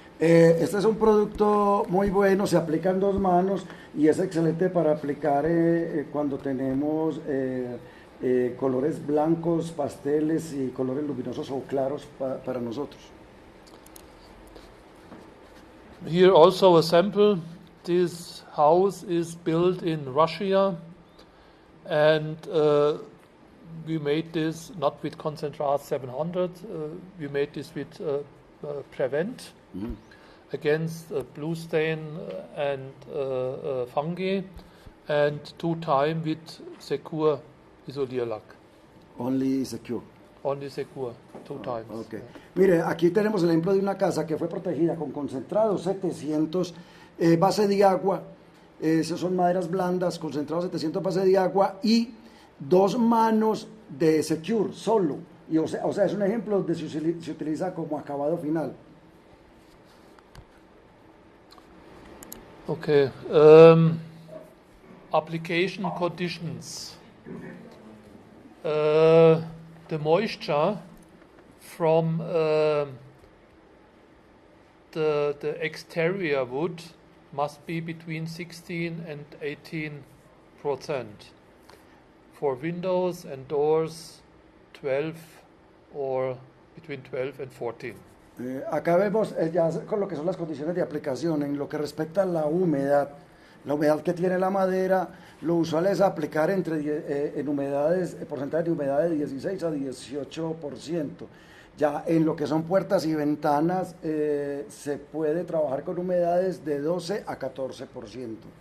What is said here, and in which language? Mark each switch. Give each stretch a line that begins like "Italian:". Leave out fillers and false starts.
Spanish: Este es un producto muy bueno, se aplica en 2 manos y es excelente para aplicar cuando tenemos colores blancos, pasteles y colores luminosos o claros para nosotros.
English: Here also a sample. This house is built in Russia, and we made this not with Concentrat 700, we made this with Prevent against blue stain and fungi, and 2 times with Secure Isolierlack. Only Secure. Only Secure, 2 times. Okay.
Spanish: Mire, aquí tenemos el ejemplo de una casa que fue protegida con concentrado 700, base de agua, esas son maderas blandas, concentrado 700 base de agua y 2 manos de Secure solo. Y o sea, es un ejemplo de se utiliza como acabado final.
English: Okay. Application conditions. The moisture from the exterior wood must be between 16 and 18%. For windows and doors, 12 or between 12 and 14.
Spanish: Acá vemos ya con lo que son las condiciones de aplicación en lo que respecta a la humedad que tiene la madera. Lo usual es aplicar en humedades, porcentaje de humedad de 16 a 18%. Ya en lo que son puertas y ventanas se puede trabajar con humedades de 12 a 14%.